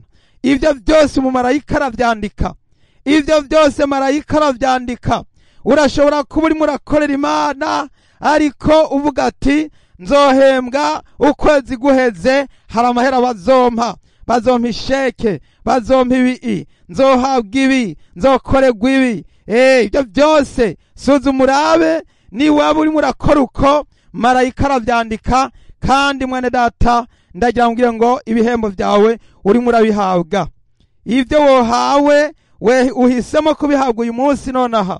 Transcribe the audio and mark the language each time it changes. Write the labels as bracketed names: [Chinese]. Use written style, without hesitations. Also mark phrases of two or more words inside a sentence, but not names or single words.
[Rundi] Ivyo byose umumarayika aravyandika, ivyo byose marayika aravyandika. Urashobora kuba uri murakorera Imana ariko uvuga ati nzohembwa ukwezi guheze, hari amahera bazompa isheke, bazompa ibi, nzohabwa ibi, nzokorerwa ibi. Ibyo byose suzuma urabe ni waba uri murakora uko, marayika aravyandika. Kandi mwene data ndagira ngo ibihembo byawe uri murabihabwa. Ibyo wohawe we uhisemo kubihabwa uyu munsi nonaha.